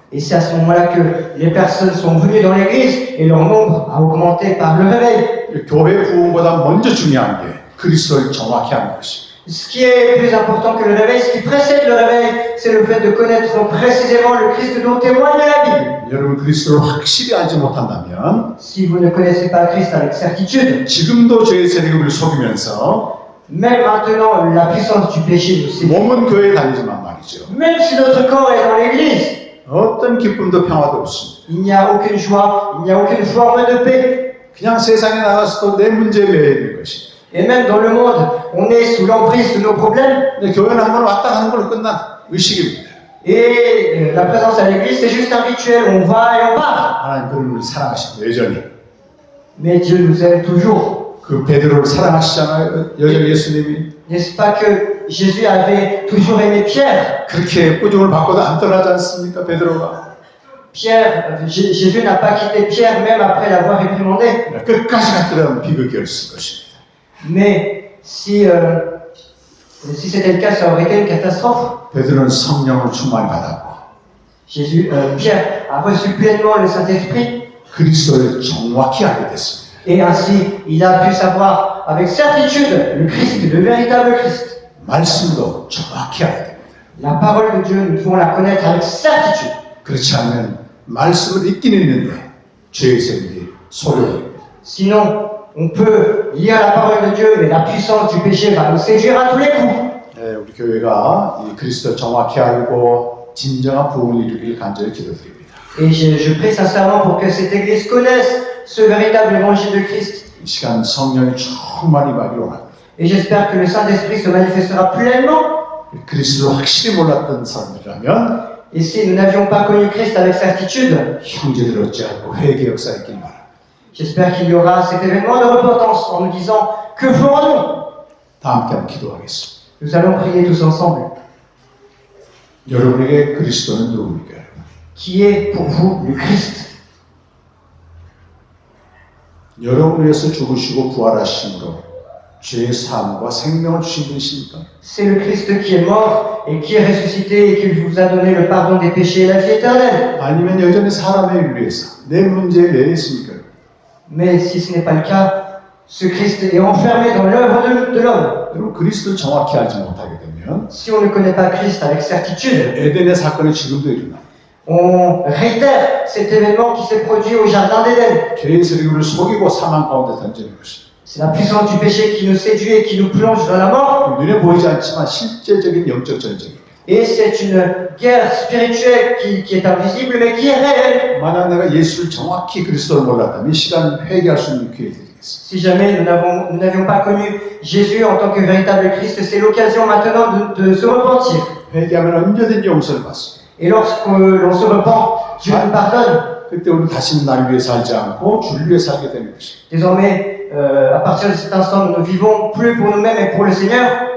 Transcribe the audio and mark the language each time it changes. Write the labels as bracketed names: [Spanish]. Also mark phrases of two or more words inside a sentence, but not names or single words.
[French] Et c'est à ce moment-là que les personnes sont venues dans l'église et leur nombre a augmenté par le réveil. [Korean] 교회 부흥보다 먼저 중요한 게 그리스도를 정확히 아는 것입니다. [French] Ce qui est plus important que le réveil, ce qui précède le réveil, c'est le fait de connaître précisément le Christ dont témoigne la Bible. [Korean] 여러분 그리스도를 확실히 알지 못한다면 [French] Si vous ne connaissez pas Christ avec certitude, [Korean] 지금도 죄의 세력을 속이면서 [French] même maintenant la puissance du péché nous séduit. [Korean] 몸은 교회에 다니지만 말이죠. [French] Même si notre corps est dans l'église, [Korean] 어떤 기쁨도 평화도 없습니다. [French] il n'y a aucune joie, il n'y a aucune forme de paix. [Korean] 그냥 세상에 나가서도 내 문제에 매여 있는 것입니다. [French] Et même dans le monde, on est sous l'emprise de nos problèmes. [Korean] 근데 교회는 한번 왔다 가는 걸로 끝난 의식입니다. [French] Et la présence à l'église, c'est juste un rituel, on va et on part. [Korean] 하나님 그를 우리를 사랑하시고 여전히 [French] Mais Dieu nous aime toujours. [Korean] 그 베드로를 사랑하시잖아요. 여전히 예수님이 [French] N'est-ce pas que Jésus avait toujours aimé Pierre? [Korean] 그렇게 꾸중을 받고도 안 떠나지 않습니까? 베드로가 [French] Jésus n'a pas quitté Pierre même après l'avoir réprimandé. [Korean] 끝까지 갔더라면 비극이었을 것입니다. [French] Mais si c'était le cas, ça aurait été une catastrophe. [Korean] 베드로는 성령을 충만히 받았고 [French] Pierre a reçu pleinement le Saint-Esprit [Korean] 그리스도를 정확히 알게 됐습니다. [French] et ainsi il a pu savoir avec certitude le Christ, le véritable Christ. [Korean] 말씀도 정확히 알아야 됩니다. [French] La parole de Dieu, nous devons la connaître avec certitude. [Korean] 그렇지 않으면 말씀을 읽긴 읽는데 죄의 세력이 소멸됩니다. [French] Sinon, on peut lire la parole de Dieu, mais la puissance du péché va nous séduire à tous les coups. [Korean] 네, 우리 교회가 이 그리스도를 정확히 알고 진정한 부흥을 이루길 간절히 기도드립니다. [French] Et je prie sincèrement pour que cette Église connaisse ce véritable évangile de Christ. [Korean] 이 시간 성령이 충만히 임하기를 원합니다. [French] Et j'espère que le Saint-Esprit se manifestera pleinement. [Korean] 그리스도를 확실히 몰랐던 사람들이라면 [French] Et si nous n'avions pas connu Christ avec certitude, [Korean] 형제들 어찌하고 회개 역사 있길 바랍니다. [French] j'espère qu'il y aura cet événement de repentance en nous disant que ferons-nous? [Korean] 다 함께 한번 기도하겠습니다. [French] Nous allons prier tous ensemble. [Korean] 여러분에게 그리스도는 누구입니까? [French] Qui est pour vous le Christ? [Korean] 여러분을 위해서 죽으시고 부활하심으로 죄의 사함과 생명을 주신 분이십니까? [French] C'est le Christ qui est mort et qui est ressuscité et qui vous a donné le pardon des péchés et la vie éternelle. [Korean] 아니면 여전히 사람의 일을 위해서 내 문제에 매여 있습니까? [French] Mais si ce n'est pas le cas, ce Christ est enfermé dans l'œuvre de l'homme. [Korean] 여러분 그리스도를 정확히 알지 못하게 되면 [French] Si on ne connaît pas Christ avec certitude, [Korean] 에덴의 사건이 지금도 일어나. [French] on réitère cet événement qui s'est produit au Jardin d'Éden. [Korean] 죄의 세력을 속이고 사망 가운데 던지는 것이. [French] C'est la puissance du péché qui nous séduit et qui nous plonge dans la mort. [Korean] 눈에 보이지 않지만 실제적인 영적 전쟁입니다. [French] Et c'est une guerre spirituelle qui est invisible mais qui est réelle. [Korean] 만약 내가 예수를 정확히 그리스도를 몰랐다면 이 시간 회개할 수 있는 기회 드리겠습니다. [French] Si jamais nous n'avions pas connu Jésus en tant que véritable Christ, c'est l'occasion maintenant de se repentir. [Korean] 회개하면 언제든지 용서를 받습니다. [French] Et lorsque l'on se repent, Dieu nous pardonne. [Korean] 그때 우리는 다시는 나를 위해 살지 않고 주를 위해 살게 되는 것입니다. [French] Désormais, à partir de cet instant, nous ne vivons plus pour nous-mêmes et pour le Seigneur.